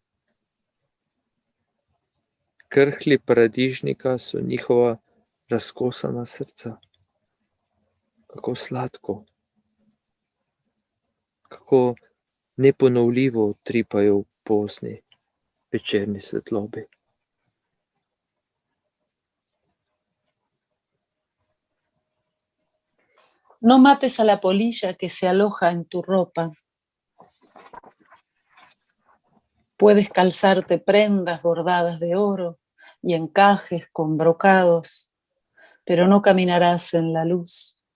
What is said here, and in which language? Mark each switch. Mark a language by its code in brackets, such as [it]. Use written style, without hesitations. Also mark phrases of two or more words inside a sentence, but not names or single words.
[sl] Krhlji paradižnika so njihova razkosana srca. Kako sladko, kako neponovljivo utripajo v pozni večerni svetlobi. [es] No mates a la polilla que se aloja en tu ropa. Puedes calzarte prendas bordadas de oro y encajes con brocados, pero no caminarás en la luz.